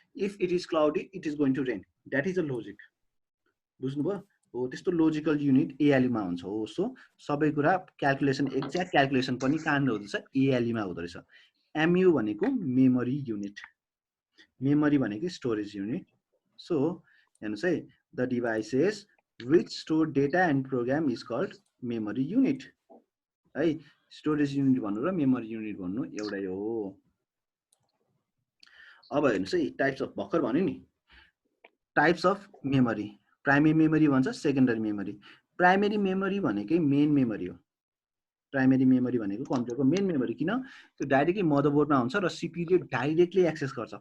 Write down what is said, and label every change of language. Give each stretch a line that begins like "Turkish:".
English: If it is cloudy, it is going to rain, that is a logic.
Nepali: बुझ्नुभयो? हो, त्यस्तो logical unit ALU मा हुन्छ। हो, सो सबै कुरा क्याल्कुलेसन, एक्ज्याक्ट क्याल्कुलेसन पनि कहाँनिर हुँदछ, ALU मा हुँदो रहेछ। MU भनेको मेमोरी युनिट, मेमोरी भनेको स्टोरेज युनिट। सो हेर्नुस् है,
English: The devices which store data and program is called memory unit है।
Nepali: स्टोरेज युनिट भन्नु र मेमोरी युनिट भन्नु एउटै हो। अब हेर्नुस् है, टाइप्स अफ भर्खर भन्यो नि, types of memory. Primary memory भन्छ, सेकेन्डरी मेमोरी। प्राइमेरी मेमोरी भनेकै मेन मेमोरी हो। प्राइमेरी मेमोरी भनेको कम्प्युटरको मेन मेमोरी। किन? त्यो डाइरेक्टली मदरबोर्डमा हुन्छ र CPU ले डाइरेक्टली एक्सेस गर्छ।